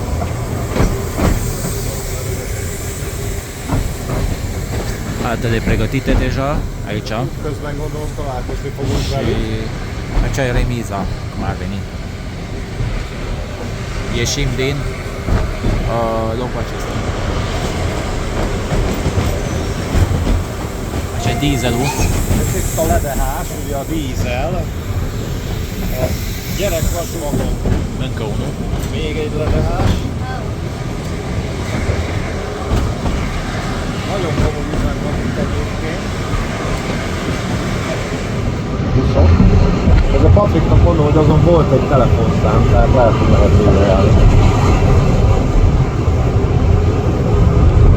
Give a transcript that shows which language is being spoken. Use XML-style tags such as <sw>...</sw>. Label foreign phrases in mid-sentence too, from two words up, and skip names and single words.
<ro>Altele pregătite deja aici.</ro> <hu>Közben gondolom találkozni fogunk</hu> <ro>Și</ro> <hu>velük.</hu> <ro>aici e remiza, cum ar veni. Ieșim din locul acesta. Așa e dieselul.</ro> <hu>Ez itt a ledehás, ugye a dízel. A gyerekvasúton</hu> <ro>Încă unul.</ro> <hu>még egy ledehás. Nagyon komoly üzem van itt egyébként. Ez a Patriknak mondom, hogy azon volt egy telefonszám, tehát lehet, hogy lehet tőle járni.</hu>